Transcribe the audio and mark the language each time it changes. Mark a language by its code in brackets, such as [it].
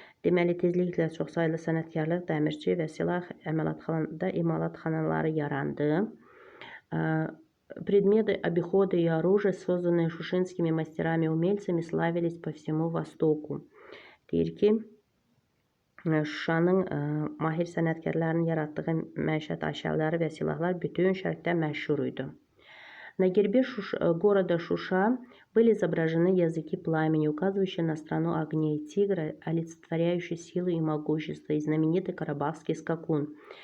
[az] Deməli, tezliklə çoxsaylı sənətkarlıq, dəmirçi və silah imalatxanaları yarandı. [ru] Предметы обихода и оружия, созданные шушинскими мастерами-умельцами, славились по всему Востоку. [az] Deyir ki, Şuşanın mahir sənətkarlarının yaratdığı məişət əşyaları və silahlar bütün şərqdə məşhur idi. [ru] На гербе города Шуша были изображены языки пламени, указывающие на страну огней, тигра, олицетворяющий силу и могущество, и знаменитый карабахский скакун.